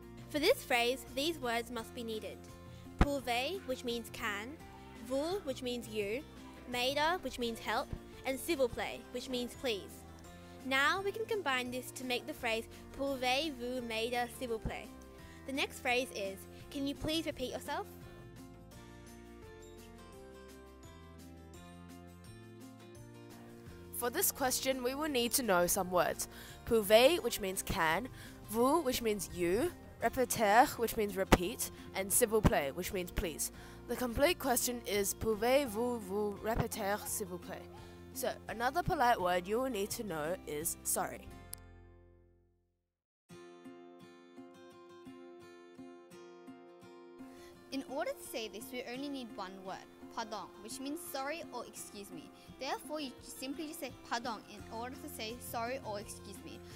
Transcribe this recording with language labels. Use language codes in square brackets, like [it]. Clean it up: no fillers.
[en] For this phrase, these words must be needed. pouvez, which means can, vous, which means you, m'aider, which means help, and s'il vous plaît, which means please. Now we can combine this to make the phrase [fr] pouvez-vous m'aider s'il vous plaît. [en] The next phrase is, can you please repeat yourself? For this question, we will need to know some words. Pouvez, which means can, vous, which means you, répéter, which means repeat, and s'il vous plaît, which means please. The complete question is [fr] pouvez-vous vous répéter s'il vous plaît? [en] So, another polite word you will need to know is sorry. In order to say this, we only need one word, pardon, which means sorry or excuse me. Therefore, you simply just say pardon in order to say sorry or excuse me.